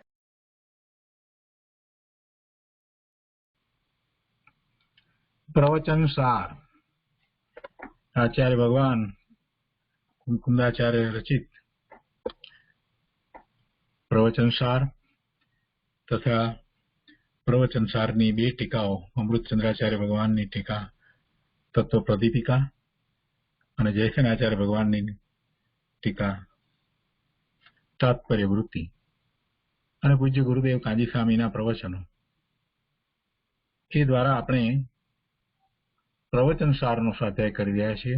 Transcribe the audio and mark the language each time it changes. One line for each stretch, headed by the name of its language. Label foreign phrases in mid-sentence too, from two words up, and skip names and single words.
Gujarati: પ્રવચન સાર આચાર્ય ભગવાન કુંદકુંદાચાર્ય રચિત પ્રવચન સાર તથા प्रवचन सारनी બે ટીકાઓ અમૃતચંદ્રાચાર્ય ભગવાનની ટીકા તત્વ પ્રદીપિકા અને જયસેનાચાર્ય ભગવાનની ટીકા તાત્પર્ય વૃત્તિ અને પૂજ્ય ગુરુદેવ કાંજી સ્વામીના પ્રવચનો એ દ્વારા આપણે પ્રવચન સારનો સ્વાધ્યાય કરી રહ્યા છીએ।